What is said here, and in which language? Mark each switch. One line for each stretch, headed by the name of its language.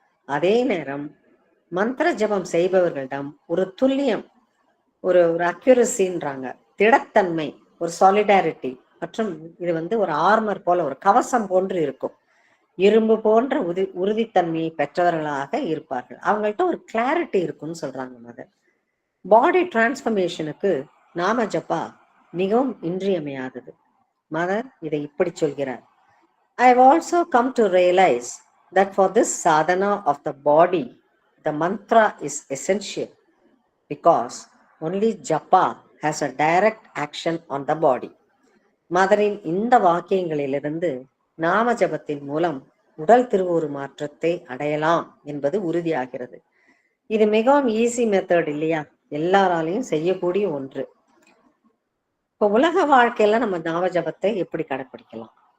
Tamil: அதே நேரம் மந்திர ஜபம் செய்பவர்களிடம் ஒரு துல்லியம், ஒரு அக்யூரசின்றாங்க, திடத்தன்மை, ஒரு சாலிடாரிட்டி, மற்றும் இது ஒரு ஆர்மர் போல, ஒரு கவசம் போன்று இருக்கும். இரும்பு போன்ற உறுதித்தன்மையை பெற்றவர்களாக இருப்பார்கள். அவங்கள்ட்ட ஒரு கிளாரிட்டி இருக்குன்னு சொல்றாங்க மதர்.
English: body டிரான்ஸ்ஃபர்மேஷனுக்கு
Tamil: நாம ஜப்பா மிகவும் இன்றியமையாதது. மதர் இதை இப்படி சொல்கிறார்.
English: I have also come to realize that for this sadhana of the body, the mantra is essential because only japa has a direct action on the body.
Tamil: மதரின் இந்த வாக்கியங்களிலிருந்து நாம ஜபத்தின் மூலம் உடல் திருவுரு மாற்றத்தை அடையலாம் என்பது உறுதியாகிறது. இது மிகவும்
English: easy method
Tamil: இல்லையா? எல்லாராலையும் செய்யக்கூடிய ஒன்று. இப்போ உலக வாழ்க்கையில நம்ம நாம ஜபத்தை எப்படி கடைப்பிடிக்கலாம்?